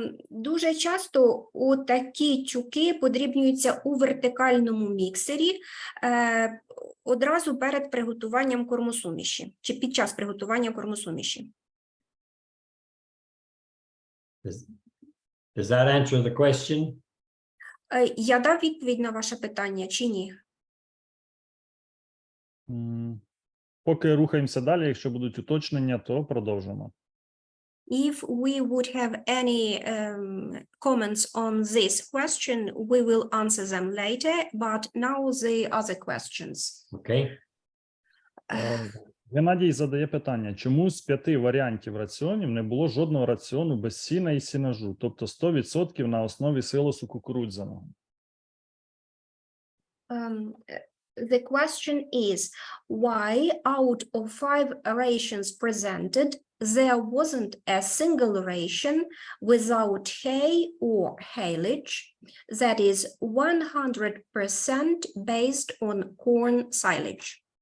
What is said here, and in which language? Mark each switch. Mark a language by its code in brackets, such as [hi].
[uk] Дуже часто такі тюки подрібнюються у вертикальному міксері одразу перед приготуванням кормосуміші чи під час приготування кормосуміші. [en] Does that answer the question? [uk] Я дав відповідь на ваше питання чи ні? Поки рухаємося далі, якщо будуть уточнення, то продовжимо. [en] If we would have any comments on this question, we will answer them later, but now the other questions. Okay. [uk] Геннадій задає питання, чому з 5 варіантів раціонів не було жодного раціону без сіна і сінажу, тобто 100% на основі силосу кукурудзяного? [en] The question is, why out of 5 rations presented, there wasn't a single ration without hay or haylage that is 100% based on corn silage?